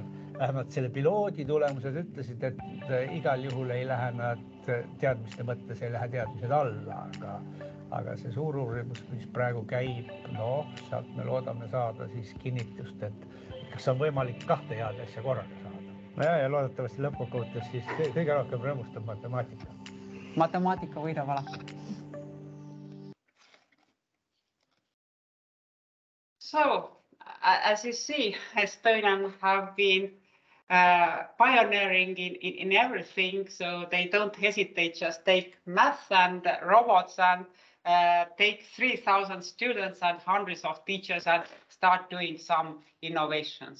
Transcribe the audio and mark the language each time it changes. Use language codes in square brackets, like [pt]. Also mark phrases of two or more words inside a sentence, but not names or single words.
[et] Vähemalt selle piloodi tulemused ütlesid, et igal juhul ei lähe nad teadmiste mõttes, ei lähe teadmised alla, aga see suur uurimus, mis praegu käib, sealt me loodame saada siis kinnitust, et kas on võimalik kahte head asja korraga saada. Ja loodetavasti lõppkokkuvõttes siis kõige rohkem rõõmustab matemaatika. Matemaatika võidab alati. [en] So, as you see, Estonians have been pioneering in everything, so they don't hesitate, just take math and robots and take 3,000 students and hundreds of teachers and start doing some innovations.